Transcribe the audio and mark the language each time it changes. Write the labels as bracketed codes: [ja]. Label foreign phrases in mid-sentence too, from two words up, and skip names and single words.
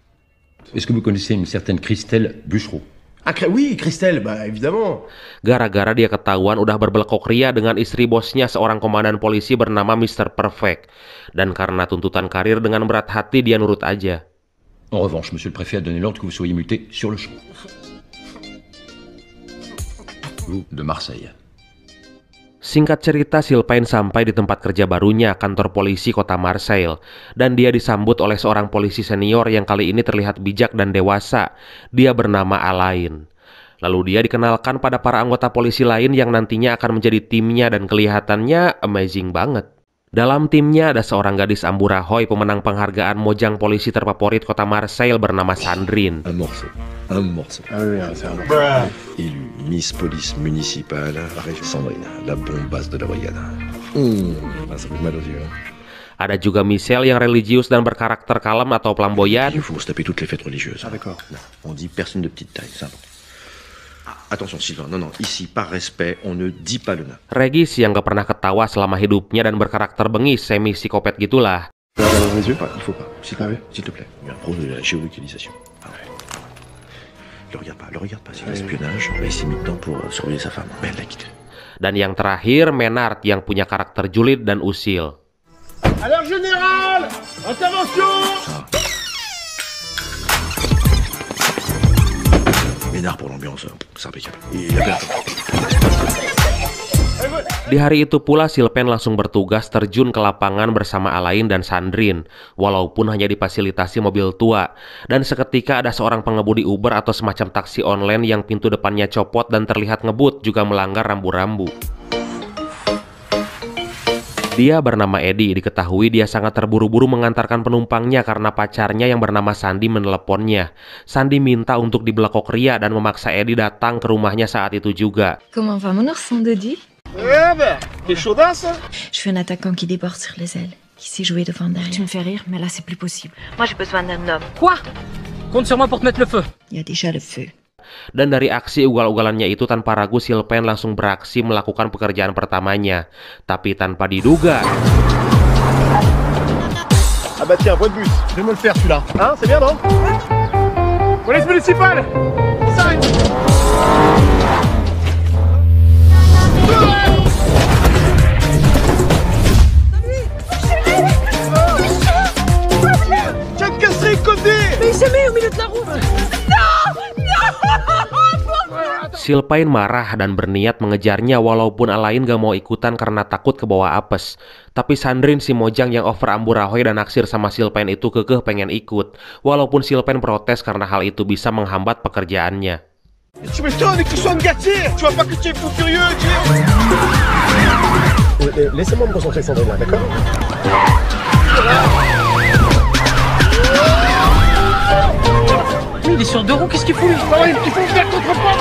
[fr] Est-ce que vous connaissez une certaine Christelle Bûchereau? Oui, Christelle, bah évidemment. [id] Gara-gara dia ketahuan udah berbelekok ria dengan istri bosnya, seorang komandan polisi bernama Mr. Perfect. Dan karena tuntutan karir, dengan berat hati dia nurut aja. [fr] En revanche, monsieur le préfet a donné l'ordre que vous soyez muté sur le champ. De Marseille. [id] Singkat cerita, Sylvain sampai di tempat kerja barunya, kantor polisi kota Marseille. Dan dia disambut oleh seorang polisi senior yang kali ini terlihat bijak dan dewasa. Dia bernama Alain. Lalu dia dikenalkan pada para anggota polisi lain yang nantinya akan menjadi timnya dan kelihatannya amazing banget. Dalam timnya ada seorang gadis Amburahoy, pemenang penghargaan Mojang polisi terfavorit kota Marseille bernama Sandrine. [fr] Un morceau. Ah oui, c'est un peu. Élu Miss Police Municipale, Sandrine, la bombasse de la brigade. Ça fait mal aux yeux. [id] Ada juga Michel yang religius dan berkarakter kalem atau flamboyan. [fr] Il faut se taper toutes les fêtes religieuses. Ah d'accord. On dit personne de petite taille, c'est important. Attention Sylvain, non, ici par respect, on ne dit pas le nom. [id] Regis yang gak pernah ketawa selama hidupnya dan berkarakter bengis, semi psikopat gitulah. [fr] Dans les yeux? Il faut pas, s'il te plaît. Il y a un problème de la géolocalisation. Ah ouais. Le regarde pas, c'est l'espionnage. Il s'est mis dedans pour surveiller sa femme. Mais elle l'a quitté. [id] Dan yang terakhir, Menard yang punya karakter julid dan usil. [fr] Alors général, intervention. Ménard pour l'ambiance, c'est impeccable. Il a perdu. [id] Di hari itu pula Sylvain langsung bertugas terjun ke lapangan bersama Alain dan Sandrine, walaupun hanya difasilitasi mobil tua. Dan seketika ada seorang pengemudi Uber atau semacam taksi online yang pintu depannya copot dan terlihat ngebut, juga melanggar rambu-rambu. Dia bernama Eddie. Diketahui dia sangat terburu-buru mengantarkan penumpangnya karena pacarnya yang bernama Sandy meneleponnya. Sandy minta untuk dibelekok ria dan memaksa Eddie datang ke rumahnya saat itu juga. [fr] Comment va mon ourson Dodi? Eh ben, t'es chaudin ça? Je suis un attaquant qui déborde sur les ailes, qui sait jouer devant derrière. Tu me fais rire, mais là c'est plus possible. Moi j'ai besoin d'un homme. Quoi? Compte sur moi pour te mettre le feu. Il y a déjà le feu. [id] Dan dari aksi ugal-ugalannya itu, tanpa ragu Sylvain langsung beraksi melakukan pekerjaan pertamanya. Tapi tanpa diduga, [fr] Ah bah tiens, voie de bus, je vais me le faire celui-là. Hein, c'est bien non? Police municipale! Sign! Tiens, casserie côté! Mais il s'est mis au milieu de la route. [id] Sylvain marah dan berniat mengejarnya walaupun Alain gak mau ikutan karena takut kebawa apes. Tapi Sandrine si Mojang yang over amburahoy dan naksir sama Sylvain itu kekeh pengen ikut. Walaupun Sylvain protes karena hal itu bisa menghambat pekerjaannya. [fr] Tu m'étonnes que tu sois gâté. Tu vois pas que tu es fou furieux, Laissez-moi me concentrer, Sandrine, là, d'accord? Oui, il est sur deux roues, qu'est-ce qu'il fout lui? Il faut faire contre-pas.